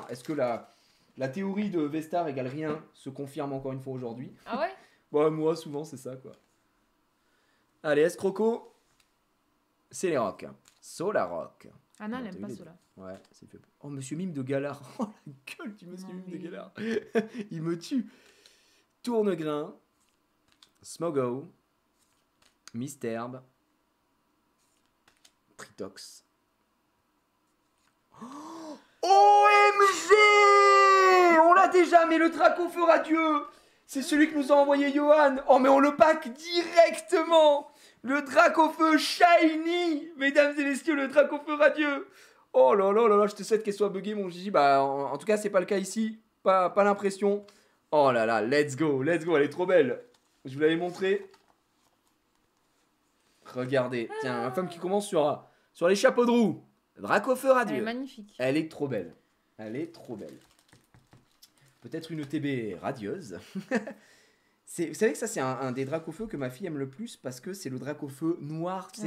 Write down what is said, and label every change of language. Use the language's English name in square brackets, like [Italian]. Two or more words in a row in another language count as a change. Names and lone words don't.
[French] Est-ce que la théorie de Vestar égale rien se confirme encore une fois aujourd'hui? Ah ouais? Bon, moi, souvent, c'est ça, quoi. Allez, Escroco. C'est les rocs. Solarrock. Ah non, elle Bon, aime t'as pas eu cela. Ouais, c'est fait. Oh, Monsieur Mime de Galard. Oh, la gueule du Monsieur Non, Mime de mais- Galard. Il me tue. Tournegrain. Smogo. Misterbe. Tritox. OMG! On l'a déjà, mais le Dracofeu radieux! C'est celui que nous a envoyé Johan! Oh, mais on le pack directement! Le Dracofeu shiny! Mesdames et messieurs, le Dracofeu radieux! Oh là là là là, je te souhaite qu'elle soit buggée, mon Gigi. Bah, en tout cas, c'est pas le cas ici. Pas l'impression. Oh là là, [English] let's go, [French] elle est trop belle. Je vous l'avais montré. Regardez, tiens, ma femme qui commence sur les chapeaux de roue. Dracofeu Elle est radieux. magnifique. Elle est trop belle. Peut-être une TB radieuse. Vous savez que ça, c'est un des Dracofeu que ma fille aime le plus parce que c'est le Dracofeu noir, tu sais,